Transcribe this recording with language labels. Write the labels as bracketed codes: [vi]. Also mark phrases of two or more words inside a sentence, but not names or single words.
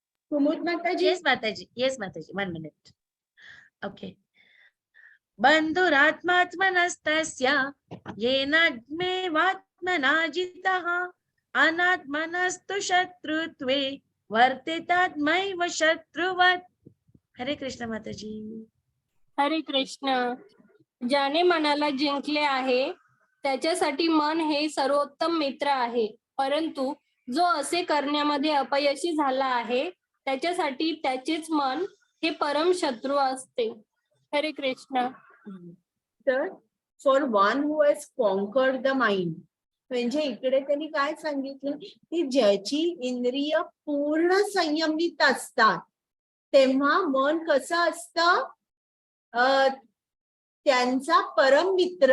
[mr] कुमुद माताजी. [en] yes Mataji 1 minute. okay. [sa] बंधुरात्मात्मनस्तस्य येनात्मेवात्मना जितः अनात्मनस्तु शत्रुत्वे वर्तेतात्मैव शत्रुवत्. [mr] हरे कृष्ण माताजी. हरे कृष्ण. ज्याने मनाला जिंकले आहे त्याच्यासाठी मन हे सर्वोत्तम मित्र आहे, परंतु जो असे करण्यामध्ये अपयशी झाला आहे त्याच्यासाठी त्याचेच मन हे परम शत्रू असते. हरे कृष्ण. तर [en] for one who has conquered the mind, [mr] म्हणजे इकडे त्यांनी काय सांगितलं की ज्याची इंद्रिय पूर्ण संयमित असतात तेव्हा मन कसं असतं, त्यांचा परम मित्र.